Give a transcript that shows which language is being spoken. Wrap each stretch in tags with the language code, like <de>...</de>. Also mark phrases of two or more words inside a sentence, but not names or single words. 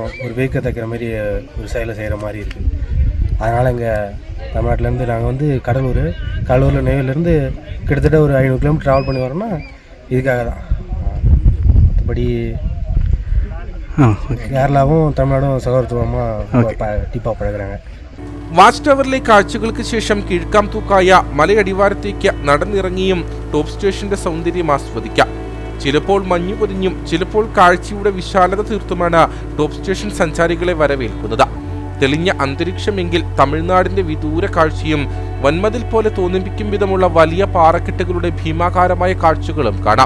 <ta>ஒரு வேக்க தைக்கிற மாதிரி ஒரு செயலை செய்கிற மாதிரி இருக்குது. அதனால் இங்கே தமிழ்நாட்டிலேருந்து நாங்கள் வந்து கடலூரில் நெய்வேலிலேருந்து கிட்டத்தட்ட ஒரு 500 கிலோமீட்டர் ட்ராவல் பண்ணி வரோம்னா இதுக்காக தான். மற்றபடி கேரளாவும் தமிழ்நாடும் சகோதரத்துவமாக டீப்பாக பழகுறாங்க.</ta> <ml>വാച്ച് ടവറിലെ കാഴ്ചകൾക്ക് ശേഷം കിഴക്കാംതൂക്കായ മലയടിവാരത്തേക്ക് നടന്നിറങ്ങിയും ടോപ്പ് സ്റ്റേഷന്റെ സൗന്ദര്യം ആസ്വദിക്കാം. ചിലപ്പോൾ മഞ്ഞു പൊതിഞ്ഞും ചിലപ്പോൾ കാഴ്ചയുടെ വിശാലത തീർത്തുമാണ് ടോപ്പ് സ്റ്റേഷൻ സഞ്ചാരികളെ വരവേൽക്കുന്നത്. തെളിഞ്ഞ അന്തരീക്ഷമെങ്കിൽ തമിഴ്നാടിന്റെ വിദൂര കാഴ്ചയും വൻമതിൽ പോലെ തോന്നിപ്പിക്കും വിധമുള്ള വലിയ പാറക്കെട്ടുകളുടെ ഭീമാകാരമായ കാഴ്ചകളും കാണാം.</ml>